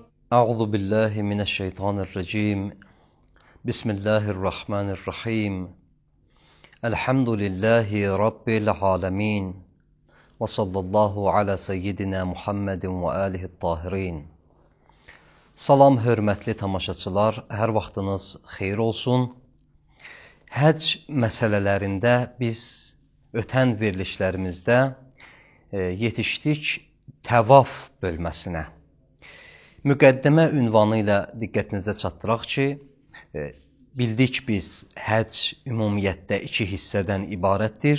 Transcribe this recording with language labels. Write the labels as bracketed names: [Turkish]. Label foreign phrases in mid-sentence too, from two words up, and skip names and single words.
[Arabic] أعوذ بالله من الشيطان الرجيم بسم الله الرحمن الرحيم الحمد لله رب العالمين وصلى الله على سيدنا محمد وآله الطاهرين. [Azerbaijani] Salam hörmətli tamaşaçılar, hər vaxtınız xeyir olsun. Həcc məsələlərində biz ötən verilişlərimizdə yetişdik təvaf bölməsinə. Müqəddimə ünvanı ilə diqqətinizə çatdıraq ki, bildik biz həcc ümumiyyətdə iki hissədən ibarətdir.